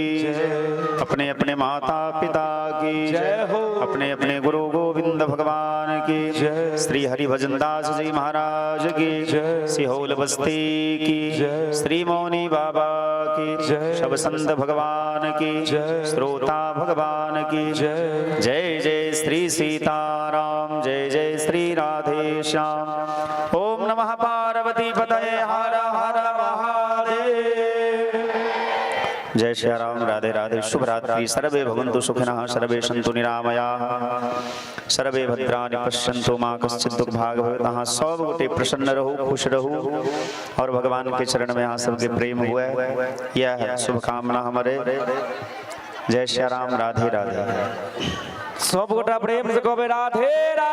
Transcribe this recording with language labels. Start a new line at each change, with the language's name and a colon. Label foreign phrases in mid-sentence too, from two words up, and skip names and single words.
Hindi: जय, अपने अपने माता पिता की जय हो, अपने अपने गुरु गोविंद भगवान की जय, श्री हरिभजन दास जी महाराज की जय, सिहोल बस्ती की जय, श्री मौनी बाबा की जय, शब संत भगवान की जय, श्रोता भगवान की जय, जय जय श्री सीताराम, जय जय श्री राधे श्याम।
Sanskrit: ओम नमः पार्वती पतये, हर हर महादेव।
Hindi: जय श्री राम, राधे राधे, शुभ रात्रि।
Sanskrit: सर्वे भवन्तु सुखिनः, सर्वे सन्तु निरामयाः, सर्वे भद्राणि पश्यन्तु मा कश्चित् दुर्भाग् भवेत्।
Hindi: सब गोटे प्रसन्न रहो, खुश रहो और भगवान के चरण में यहाँ सबके प्रेम हुए, यह शुभकामना हमारे। जय श्री राम, राधे राधे। सब गोटा प्रेम से कहे राधे राधे।